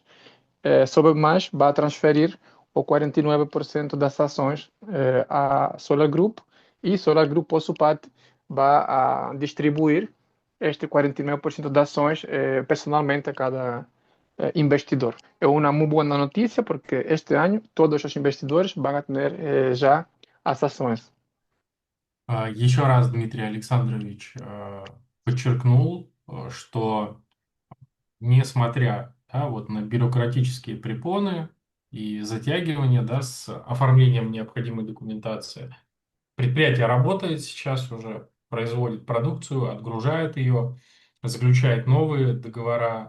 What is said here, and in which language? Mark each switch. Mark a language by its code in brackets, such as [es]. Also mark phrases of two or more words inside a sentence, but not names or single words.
[pt] Sovelmash vai transferir o 49% das ações à Solar Group e Solar Group, por sua parte, vai distribuir este 49% das ações personalmente a cada investidor. É uma muito boa notícia porque este ano todos os investidores vão ter já as ações. [ru] Еще раз Дмитрий Александрович подчеркнул, что несмотря, да, вот на бюрократические препоны и затягивания, да, с оформлением необходимой документации, предприятие работает сейчас уже, производит продукцию, отгружает ее, заключает новые договора.